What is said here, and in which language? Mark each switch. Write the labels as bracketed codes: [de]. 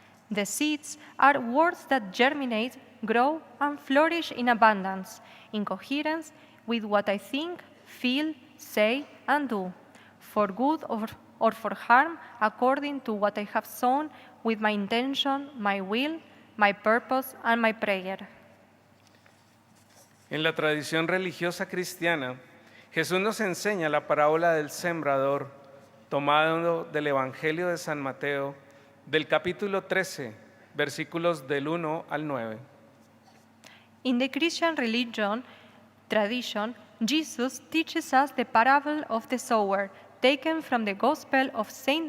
[en] The seeds are words that germinate, grow, and flourish in abundance, in coherence with what I think, feel, say, and do, for good or for harm, according to what I have sown with my intention, my will, my purpose, and my prayer. [es] En la tradición religiosa cristiana, Jesús nos enseña la parábola del sembrador, tomado del Evangelio de San Mateo, del capítulo 13, versículos del 1 al 9. [en] In the Christian religion tradition, Jesus teaches us the parable of the sower, taken from the Gospel of St.